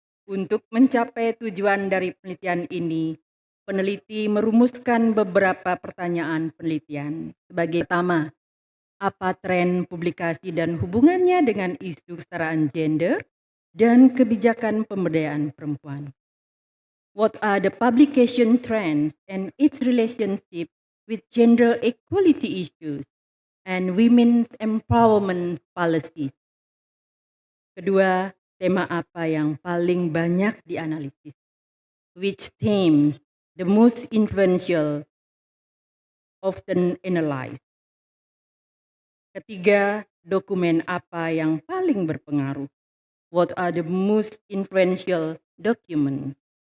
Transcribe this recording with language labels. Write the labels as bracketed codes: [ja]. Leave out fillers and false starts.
[id] Untuk mencapai tujuan dari penelitian ini, peneliti merumuskan beberapa pertanyaan penelitian. Sebagai pertama, apa tren publikasi dan hubungannya dengan isu kesetaraan gender dan kebijakan pemberdayaan perempuan? [en] What are the publication trends and its relationship with gender equality issues and women's empowerment policies? [id] Kedua, tema apa yang paling banyak dianalisis? [en] Which themes the most influential often analyzed? [id] Ketiga, dokumen apa yang paling berpengaruh? [en] What are the most influential documents?